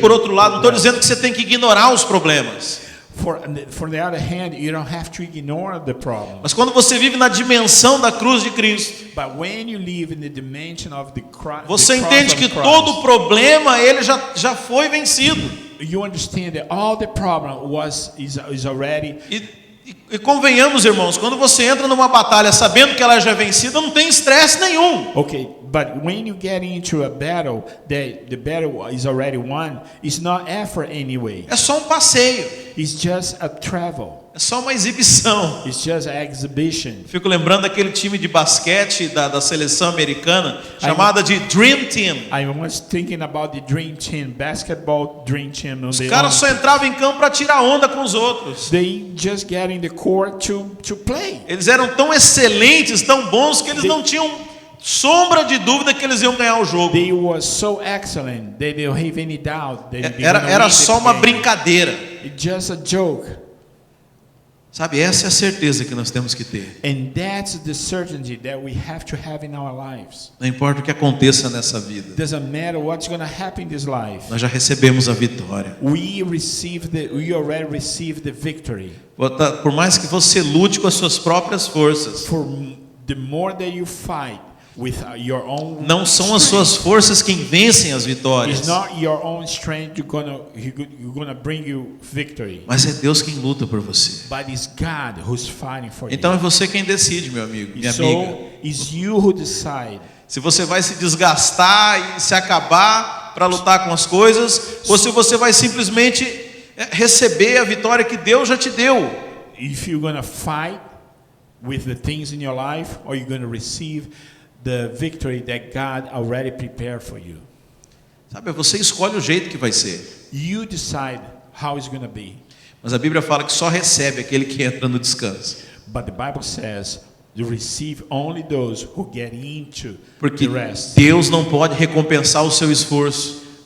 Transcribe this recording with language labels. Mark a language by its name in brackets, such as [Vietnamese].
[Portuguese] por outro lado, não estou [English] rest. [Portuguese] dizendo que você tem que ignorar os problemas. [English] For the other hand, you don't have to ignore the problem. [Portuguese] Mas quando você vive na dimensão da cruz de Cristo, [English] But when you live in the dimension of the [Portuguese] você [English] the cross [Portuguese] entende [English] of [Portuguese] que [English] Christ, [Portuguese] todo problema ele já foi vencido. [English] you understand that all the problem is already. [Portuguese] E convenhamos, irmãos, quando você entra numa batalha sabendo que ela já é vencida, não tem estresse nenhum. [English] Okay, but when you get into a battle, the battle is already won. It's not effort anyway. [Portuguese] É só um passeio, [English] It's just a travel. [Portuguese] é só uma exibição. [English] It's just an exhibition. [Portuguese] Fico lembrando daquele time de basquete da seleção americana, chamada de Dream Team. [English] I was thinking about the Dream Team, basketball Dream Team. [Portuguese] Os caras só entravam em campo para tirar onda com os outros. [English] They just get in the court to play. [Portuguese] Eles eram tão excelentes, tão bons, que eles não tinham sombra de dúvida que eles iam ganhar o jogo. [English] They were so excellent. They don't have any doubt. [Portuguese] Era só uma brincadeira. [English] It's just a joke. [Portuguese] Sabe, essa é a certeza que nós temos que ter. [English] And that's the certainty that we have to have in our lives. [Portuguese] Não importa o que aconteça nessa vida, [English] Doesn't matter what's going to happen in this life. [Portuguese] nós já recebemos a vitória. [English] We already received the victory. [Portuguese] Por mais que você lute com as suas próprias forças, [English] For the more that you fight with your own [Portuguese] Não são as suas forças quem vencem as vitórias. [English] It's not your own strength you're gonna bring you victory. [Portuguese] Mas é Deus quem luta por você. [English] But it's God who's fighting for [Portuguese] Então é [English] you. [Portuguese] você quem decide, meu amigo, minha [English] So [Portuguese] amiga. [English] it's you who decide. [Portuguese] Se você vai se desgastar e se acabar para lutar com as coisas, ou se você vai simplesmente receber a vitória que Deus já te deu. [English] If you're gonna fight with the things in your life, or you're gonna receive the victory that God already prepared for you. [Portuguese] Sabe, você escolhe o jeito que vai ser. [English] You decide how it's gonna be. [Portuguese] Mas a Bíblia fala que só recebe aquele que entra no descanso. [English] But the Bible says you receive only those who get into [Portuguese] Porque [English] the rest. [Portuguese] Deus não pode recompensar o seu esforço.